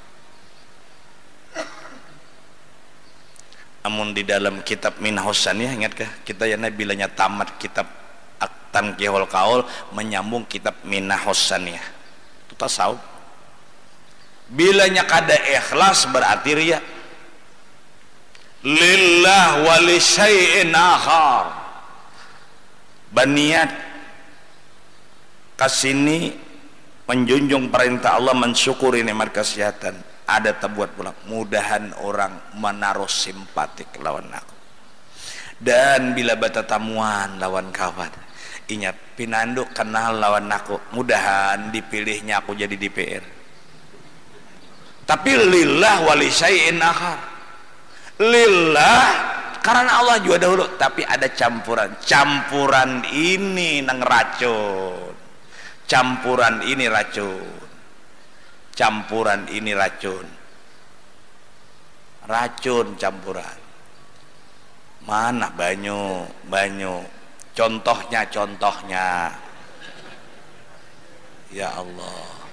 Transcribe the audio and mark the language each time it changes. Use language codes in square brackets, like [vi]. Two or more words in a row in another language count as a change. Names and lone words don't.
[bjn] Namun di dalam kitab Minhajus Saniyah, ingatkah kita ya bilanya tamat kitab At-Tanqihul Qaul menyambung kitab Minhajus Saniyah itu tasawuf. Bilanya kada ikhlas berarti riya. [ar] لله ولشيء آخر. [bjn] Baniat kasini menjunjung perintah Allah, mensyukuri nikmat kesehatan. Ada terbuat pula, mudahan orang menaruh simpatik lawan aku. Dan bila bata tamuan lawan kawan, inya pinanduk kenal lawan aku, mudahan dipilihnya aku jadi DPR. [ar] Tapi لله ولشيء آخر. [bjn] Lillah karena Allah juga dahulu, tapi ada campuran. Campuran ini nang racun. Campuran ini racun. Campuran ini racun. Racun campuran. Mana banyu contohnya ya Allah.